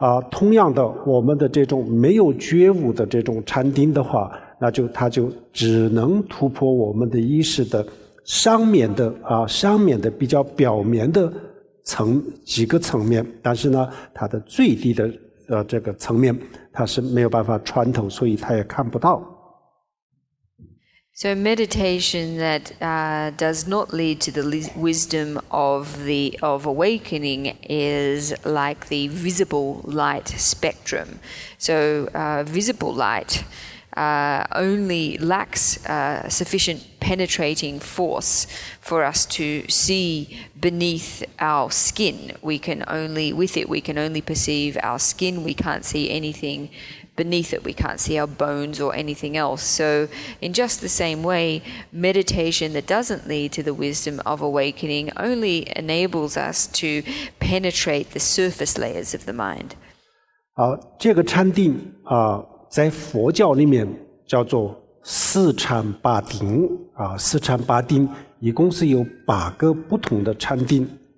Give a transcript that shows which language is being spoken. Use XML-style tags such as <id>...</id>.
<zh>同样的，我们的这种没有觉悟的这种禅定的话，它就只能突破我们的意识的上面的比较表面的几个层面，但是呢，它的最低的这个层面，它是没有办法穿透，所以它也看不到。</zh> <en>So meditation that does not lead to the wisdom of awakening is like the visible light spectrum. So visible light only lacks sufficient penetrating force for us to see beneath our skin. With it we can only perceive our skin. We can't see anything beneath it. We can't see our bones or anything else. So in just the same way, meditation that doesn't lead to the wisdom of awakening only enables us to penetrate the surface layers of the mind.</en> <zh>这个禅定在佛教里面叫做四禅八定四禅八定一共是有8个不同的禅定。</zh>